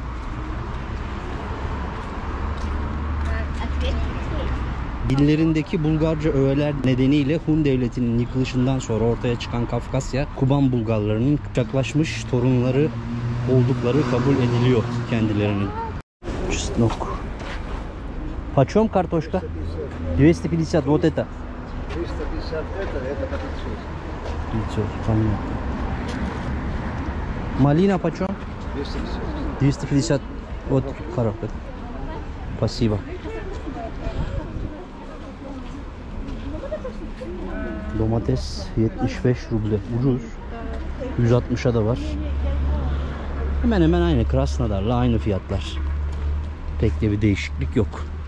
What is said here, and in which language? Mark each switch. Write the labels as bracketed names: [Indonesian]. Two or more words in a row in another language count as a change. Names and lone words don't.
[Turkish] Dillerindeki Bulgarca öğeler nedeniyle Hun devletinin yıkılışından sonra ortaya çıkan Kafkasya, Kuban Bulgarlarının Kıpçaklaşmış torunları oldukları kabul ediliyor kendilerinin. [Russian] Чеснок. Почем картошка? 250 вот это. 350 это по 500. 500, понятно. Малина почем? 250. 250. Вот коробка. Спасибо. [Turkish] Domates 75 ruble. Ucuz. 160'a da var. Hemen hemen aynı. Krasnodar'la aynı fiyatlar. Pek de bir değişiklik yok.